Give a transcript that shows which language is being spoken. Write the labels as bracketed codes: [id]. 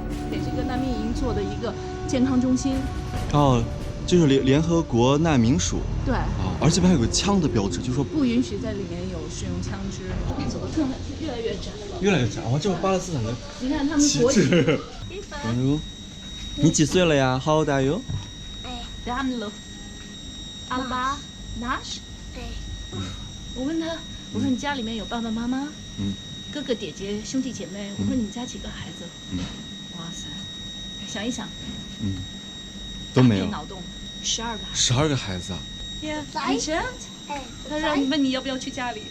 [zh] 给这个难民营做的一个健康中心。就是联合国难民署。对而且还有个枪的标志，就是说不允许在里面有使用枪支。走的更越来越窄了。越来越窄这是巴勒斯坦的你看他们国旗。你几岁了呀 ？ [en] How old are you？ Damlo。 Alba。 Nash。 [zh] 对。我问他，我说你家里面有爸爸妈妈？哥哥姐姐兄弟姐妹？我说你们家几个孩子？哇塞，想一想。都没有。脑洞，12个孩子 Yeah，他让你问你要不要去家里？